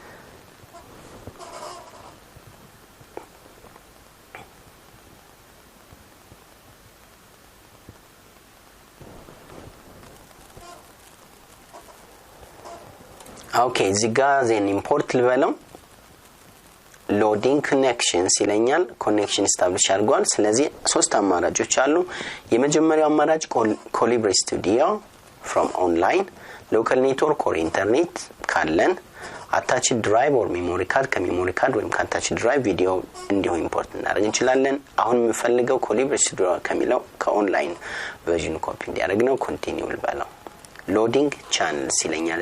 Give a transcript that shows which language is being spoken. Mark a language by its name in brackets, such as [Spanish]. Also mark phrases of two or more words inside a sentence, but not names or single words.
[Amharic] ኦኬ እዚህ ጋር [English] then import [Amharic] ልበለው [English] loading connections [Amharic] ይለኛል [English] connection establish [Amharic] አድርጓል ስለዚህ ሶስት አማራጮች አሉ የመጀመሪያው አማራጭ ኮሊብሪ ስቱዲዮ [English] from online local network or [Amharic] internet ካለን [English] attached drive or memory card [Amharic] ከሜሞሪ ካርድ ወይም [English] attached drive [Amharic] ቪዲዮ እንዲሁ ኢምፖርት እናደርግ እንችላለን አሁን የምፈልገው ኮሊብሪ ስቱዲዮ ከሚለው ከኦንላይን ቨርዥን ኮፒ እንዲያደርግ ነው ኮንቲኒው ልበለው [English] loading channels [Amharic] ይለኛል